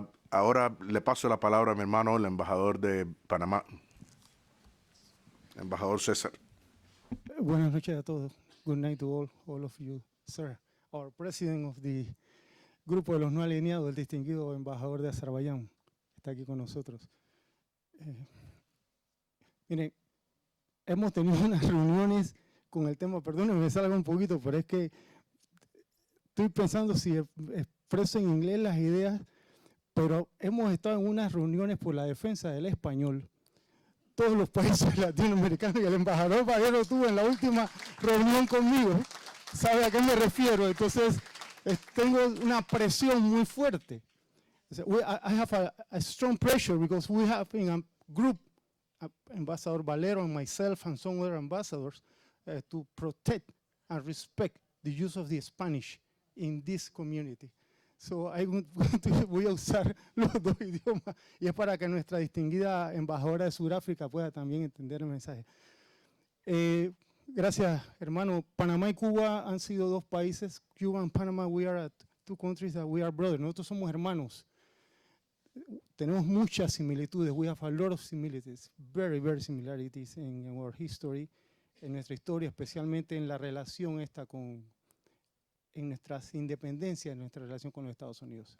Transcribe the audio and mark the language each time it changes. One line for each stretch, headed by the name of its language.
Spanish: Ahora le paso la palabra a mi hermano, el embajador de Panamá, embajador César. Buenas noches a todos.
English: Good night to all of you, sir. Our president of the
Spanish: Grupo de los No Alineados, el distinguido embajador de Azerbaiyán, está aquí con nosotros. Miren, hemos tenido unas reuniones con el tema, perdónenme, me salga un poquito, pero es que estoy pensando si expreso en inglés las ideas, pero hemos estado en unas reuniones por la defensa del español. Todos los países latinoamericanos, y el embajador Valero estuvo en la última reunión conmigo, sabe a qué me refiero, entonces tengo una presión muy fuerte.
English: I have a strong pressure because we have in a group, Ambassador Valero and myself and some other ambassadors, to protect and respect the use of the Spanish in this community.
Spanish: So voy a usar los dos idiomas y es para que nuestra distinguida embajadora de Sudáfrica pueda también entender el mensaje. Gracias, hermano. Panamá y Cuba han sido dos países.
English: Cuba and Panama, we are two countries that we are brothers.
Spanish: Nosotros somos hermanos. Tenemos muchas similitudes.
English: We have a lot of similarities, very, very similarities in our history,
Spanish: en nuestra historia, especialmente en la relación esta en nuestras independencias, en nuestra relación con los Estados Unidos.